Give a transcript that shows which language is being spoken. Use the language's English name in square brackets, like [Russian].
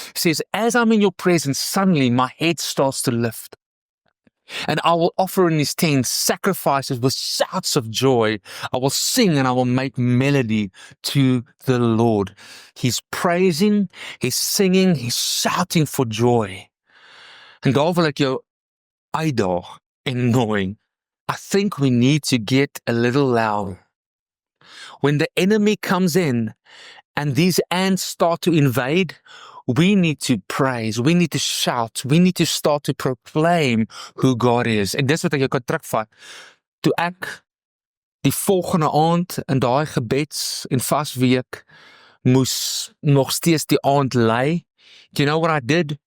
[English] It says, as I'm in your presence, suddenly my head starts to lift. And I will offer in his tent sacrifices with shouts of joy. I will sing and I will make melody to the Lord. He's praising, he's singing, he's shouting for joy. [Afrikaans] En daar wil ek jou uitdaag en nooi. [English] I think we need to get a little louder. When the enemy comes in and these ants start to invade, we need to praise, we need to shout, we need to start to proclaim who God is. [Afrikaans] En dis wat ek jou kan terugvat. Toe ek die volgende aand in daai gebeds en vasweek moes nog steeds die aand lei, [English] do you know what I did?